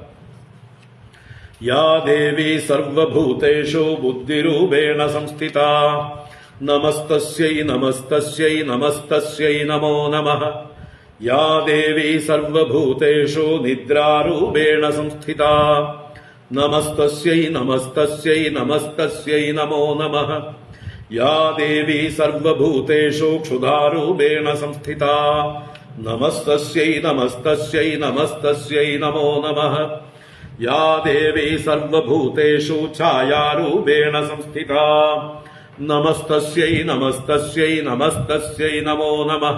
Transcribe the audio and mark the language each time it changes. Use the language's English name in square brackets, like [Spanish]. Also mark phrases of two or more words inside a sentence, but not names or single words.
[Sanskrit] യാ ദേവീ സർവഭൂതേഷു ബുദ്ധിരൂപേണ സംസ്ഥിതാ നമസ്തസ്यै നമസ്തസ്यै നമസ്തസ്यै നമോ നമഃ. യാ ദേവീ സർവഭൂതേഷു നിദ്രാരൂപേണ സംസ്ഥിതാ നമസ്തസ്यै നമസ്തസ്यै നമസ്തസ്यै നമോ നമഃ. या देवी सर्वभूतेषु क्षुधारूपेण संस्थिता नमस्तस्यै नमस्तस्यै नमस्तस्यै नमो नमः। या देवी सर्वभूतेषु छायारूपेण संस्थिता नमस्तस्यै नमस्तस्यै नमस्तस्यै नमो नमः।